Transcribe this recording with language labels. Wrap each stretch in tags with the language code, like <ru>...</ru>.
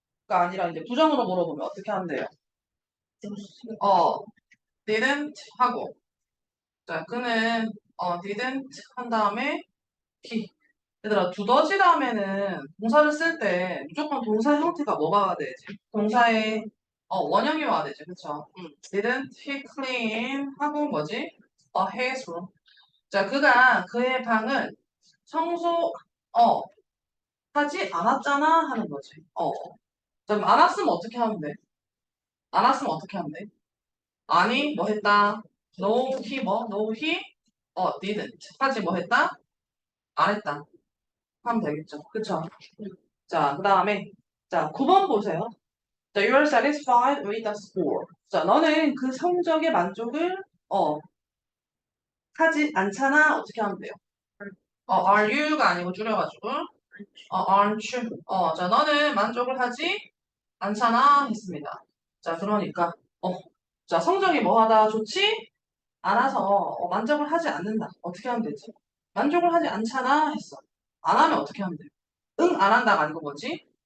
<ko>가 아니라 이제 부정으로 물어보면 어떻게 한대요? 어, didn't 하고. 자, 그는, didn't 한 다음에 he. 얘들아, 두더지 다음에는 동사를 쓸 때 무조건 동사 형태가 뭐가 와야 되지? 동사의, 원형이 와야 되지. 그쵸?</ko> <en>didn't he clean</en> <ko>하고 뭐지?</ko> <en>his room.</en> <ko>자, 그가 그의 방을 청소, 어, 하지 않았잖아 하는 거지. 그럼 안 왔으면 어떻게 하면 돼? 안 왔으면 어떻게 하면 돼? 아니, 뭐 했다? No, he 뭐?</ko> <en>No, he didn't.</en> <ko>하지 뭐 했다? 안 했다. 하면 되겠죠. 그쵸? 자, 그 다음에, 자, 9번 보세요.</ko> <en>자, you're satisfied with the score.</en> <ko>자, 너는 그 성적에 만족을, 어, 하지 않잖아. 어떻게 하면 돼요?</ko> <en>are you</en> <ko>가 아니고 줄여가지고,</ko> <en>aren't you.</en> <ko>자, 너는 만족을 하지 않잖아. 했습니다. 자, 그러니까, 어, 자, 성적이 뭐하다 좋지? 않아서 만족을 하지 않는다. 어떻게 하면 되지? 만족을 하지 않잖아 했어. 안 하면 어떻게 하면 돼? 응, 안 한다가 아니고 뭐지?</ko>